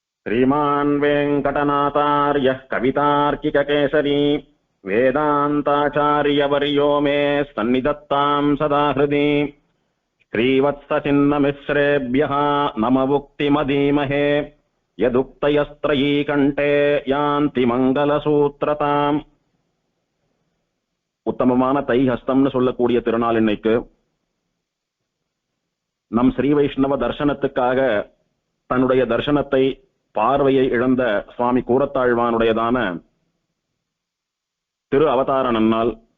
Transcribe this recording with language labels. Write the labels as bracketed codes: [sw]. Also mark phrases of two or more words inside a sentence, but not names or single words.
[sa] श्रीमान् वेङ्कटनाथार्यः कवितार्किककेसरी वेदान्ताचार्यवर्यो मे सन्निधत्तां सदा हृदि श्रीवत्सचिन्नमिश्रेभ्यः नमवुक्तिमधीमहे यदुक्तयस्त्रयी कण्ठे यान्ति மங்களசூத்ரதாம். [ta] உத்தமமான தை ஹஸ்தம்னு சொல்லக்கூடிய திருநாள் இன்னைக்கு. நம் ஸ்ரீ வைஷ்ணவ தர்சனத்துக்காக தன்னுடைய தர்சனத்தை பார்வையை இழந்த சுவாமி கூரத்தாழ்வானுடையதான திரு அவதார நன்னாள்.